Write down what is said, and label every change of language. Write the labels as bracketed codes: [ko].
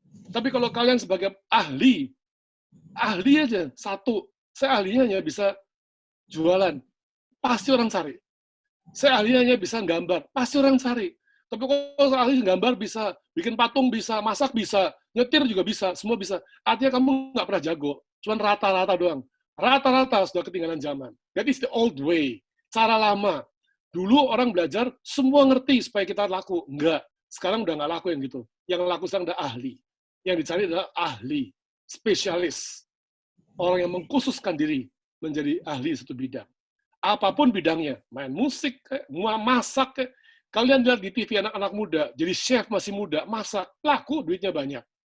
[id] Tapi kalau kalian sebagai ahli aja, satu, saya ahlinya hanya bisa jualan, pasti orang cari. Saya ahlinya hanya bisa gambar, pasti orang cari. Tapi kalau saya ahli gambar bisa, bikin patung bisa, masak bisa, nyetir juga bisa, semua bisa. Artinya kamu nggak pernah jago, cuma rata-rata doang. Rata-rata sudah ketinggalan zaman. [en] That is the old way, [id] cara lama. Dulu orang belajar, semua ngerti supaya kita laku. Enggak, sekarang udah nggak laku yang gitu. Yang laku sekarang udah ahli. Yang dicari adalah ahli, spesialis. Orang yang mengkhususkan diri menjadi ahli satu bidang. Apapun bidangnya, main musik, masak, kalian lihat di TV anak-anak muda, jadi chef masih muda, masak, laku, duitnya banyak.